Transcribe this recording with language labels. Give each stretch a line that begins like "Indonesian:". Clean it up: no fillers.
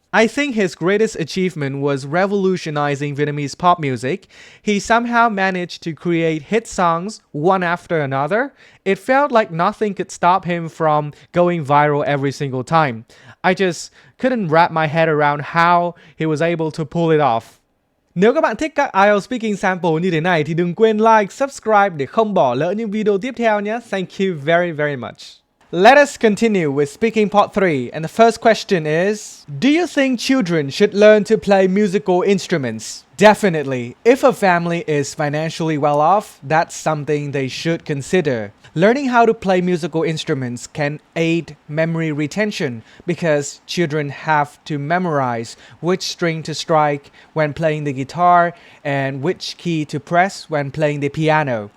English: I think his greatest achievement was revolutionizing Vietnamese pop music. He somehow managed to create hit songs one after another. It felt like nothing could stop him from going viral every single time. I just couldn't wrap my head around how he was able to pull it off.
Vietnamese: Nếu các bạn thích các IELTS Speaking Sample như thế này thì đừng quên like, subscribe để không bỏ lỡ những video tiếp theo nhé.
English: Thank you very, very much. Let us continue with Speaking Part 3, and the first question is, do you think children should learn to play musical instruments? Definitely. If a family is financially well off, that's something they should consider. Learning how to play musical instruments can aid memory retention because children have to memorize which string to strike when playing the guitar and which key to press when playing the piano.